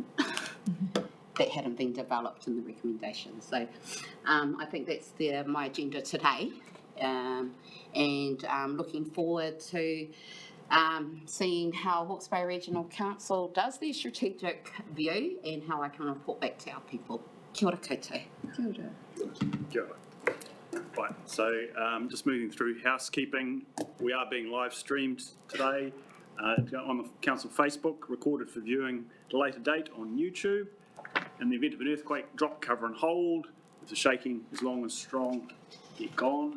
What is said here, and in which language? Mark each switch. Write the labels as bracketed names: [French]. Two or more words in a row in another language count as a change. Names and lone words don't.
[English] That hadn't been developed in the recommendations. So I think that's my agenda today, and looking forward to seeing how Hawke's Bay Regional Council does their strategic view and how I can report back to our people. [Māori] Kia ora koutou. Kia ora. Kia ora. [English] Right, so just moving through housekeeping, we are being live streamed today on the Council Facebook, recorded for viewing at a later date on YouTube. In the event of an earthquake, drop, cover and hold. If the shaking is long and strong, get gone.